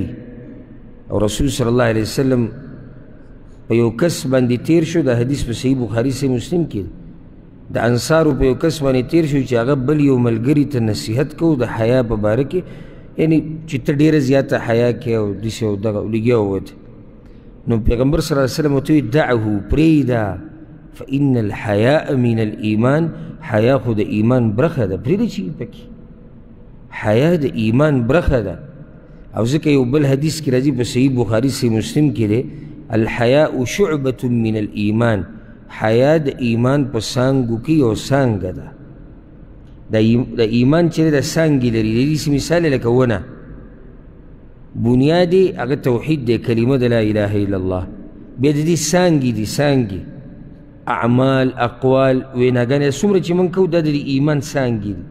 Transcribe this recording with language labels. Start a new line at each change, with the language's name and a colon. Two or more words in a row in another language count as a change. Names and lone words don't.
Pashto: او رسول
Arabic: صلی الله علیه وسلم
Pashto: په یو کس باندې تیر شو، دا حدیث په صحیح بخاري صحیح مسلم کې د انصارو په یو کس باندې تیر شو چې هغه بل یو ملګري ته نصیحت کوو د حیا په باره کې، یعنی چې ته ډېره زیاته حیا کې او داسې او دغه لګیا ووت. نو پیغمبر
Arabic: صلی الله علیه وسلم
Pashto: ورته وایي دعه پرېږده،
Arabic: فإن الحیاء من الایمان،
Pashto: حیا خو د ایمان برخه ده، پرېږده چې پکې حیا د ایمان برخه ده. او ځکه یو بل حدیث کې راځي په صحیح بخاري صحیح مسلم کې دی
Arabic: الحیاء شعبة من الایمان،
Pashto: حیا د ایمان په څانګو کې یو څانګه ده. د ایمان چې د څانګې لري، د دې مثال لکه ونه، بنیاد یې هغه توحید دی، کلمه د
Arabic: لا اله الا الله،
Pashto: بیا د دې څانګې دي، څانګې اعمال اقوال ویناګانې څومره چې موږ کوو دا د ایمان څانګې دي.